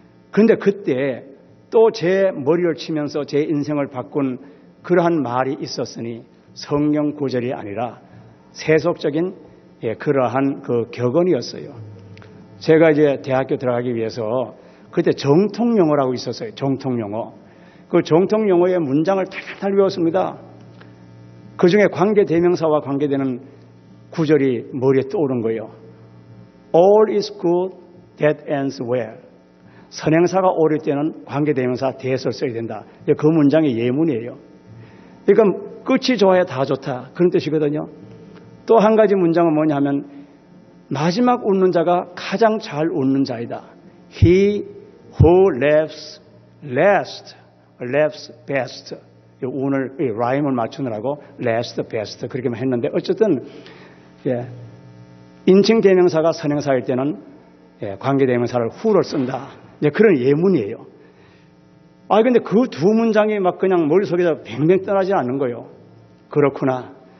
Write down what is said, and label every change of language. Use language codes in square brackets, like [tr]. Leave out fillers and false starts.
[ko] 그런데 그때 또 제 머리를 치면서 제 인생을 바꾼 그러한 말이 있었으니 성경 구절이 아니라 세속적인 그러한 그 격언이었어요. 제가 이제 대학교 들어가기 위해서 그때 정통영어라고 있었어요. 정통영어. 그 정통영어의 문장을 탈탈 외웠습니다. 그중에 관계대명사와 관계되는 구절이 머리에 떠오른 거예요. [en] All is good that ends well. [ko] 선행사가 옳을 때는 관계대명사 that을 써야 된다. 그 문장의 예문이에요. 그러니까 끝이 좋아야 다 좋다. 그런 뜻이거든요. 또 한 가지 문장은 뭐냐 하면 마지막 웃는 자가 가장 잘 웃는 자이다. [en] He who laughs last, laughs best. [ko] 오늘 라임을 맞추느라고 last best 그렇게만 했는데 어쨌든 인칭 대명사가 선행사일 때는 관계대명사를 who를 쓴다. 그런 예문이에요. 근데 그 두 문장이 막 그냥 머릿속에서 뱅뱅 떠나지 않는 거예요. 그렇구나.